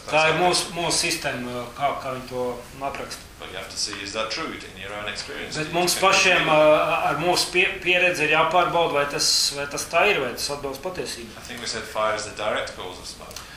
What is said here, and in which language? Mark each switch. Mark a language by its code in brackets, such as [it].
[lv] Tā ir mūsu sistēma, kā viņi to apraksta. [en] But you have to see, is that true in your own experience? [lv] Bet mums pašiem ar mūsu pieredzi ir jāpārbauda, vai tas tā ir, vai tas atbilst patiesībai. [en] I think we said fire is the direct cause of smoke.